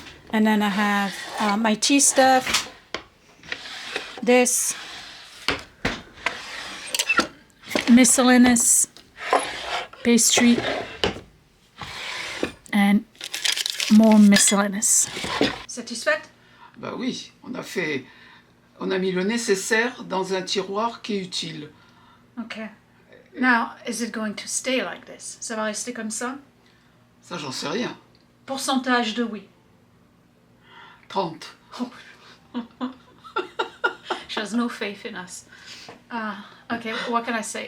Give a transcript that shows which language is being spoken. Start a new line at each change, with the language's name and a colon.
English: And then I have my tea stuff. This. Miscellaneous. Pastry. And more miscellaneous.
French: Satisfaite? Bah oui, on a mis le nécessaire dans un tiroir qui est utile.
English: Okay. Now, is it going to stay like this?
French: Ça va rester comme ça? Ça, j'en sais rien. Pourcentage de oui. 30.
English: She has no faith in us. Okay, what can I say?